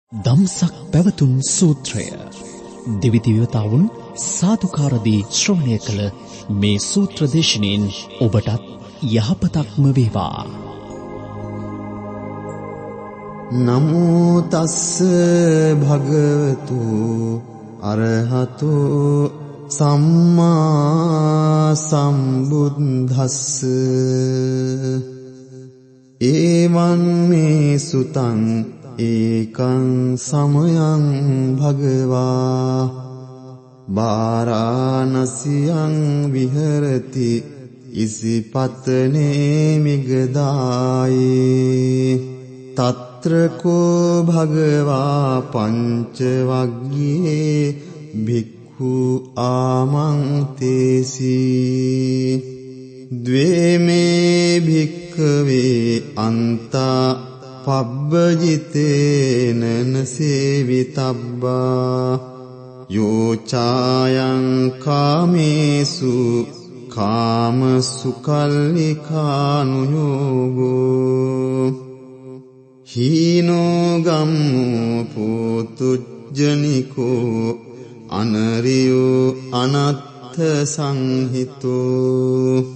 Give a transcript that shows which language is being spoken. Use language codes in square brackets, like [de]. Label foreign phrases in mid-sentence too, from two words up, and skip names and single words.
[si] දම්සක් පැවතුම් සූත්‍රය දිවිදිවතාවුන් සාදුකාරදී ශ්‍රවණය කළ මේ සූත්‍ර දේශනෙන් ඔබටත් යහපතක්ම වේවා. [pi] නමෝ තස්ස භගවතු අරහතු සම්මා සම්බුද්දස්ස ඒවං මේ සුතං ඒකං සමයං භගවා වාරාණසියං විහෙරති ඉසිපතනේ මිගදායේ තත්‍ර කෝ භගවා පංච වග්ගයේ භික්ඛු ආමන්තේසි ද්වේමේ භික්ඛවේ අන්තා පබ්බජිතේන නසේවිතබ්බා යෝචායං කාමේසු කාමසුකල්ලිකානුයෝගෝ හීනෝ ගම්මෝ පුතුජ්ජනිකෝ අනරියෝ අනත්ථ සංහිතෝ